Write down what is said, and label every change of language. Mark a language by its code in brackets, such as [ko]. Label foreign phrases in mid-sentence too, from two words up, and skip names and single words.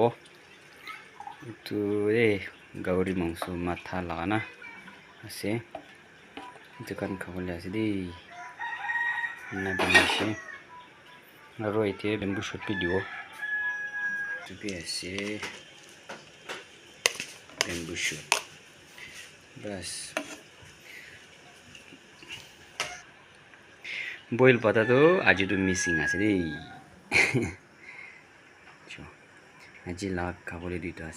[nag] Tu gauri mangso matha lagana ase. Dukan khabole ase di. Na binashe. Aro ite [en] bamboo shoot [nag] pi dibo. Tu pi ase [en] bamboo shoot. [nag] Bas. [en] Boil potato [nag] ajidu missing ase di. Aji lag khabole duita ase.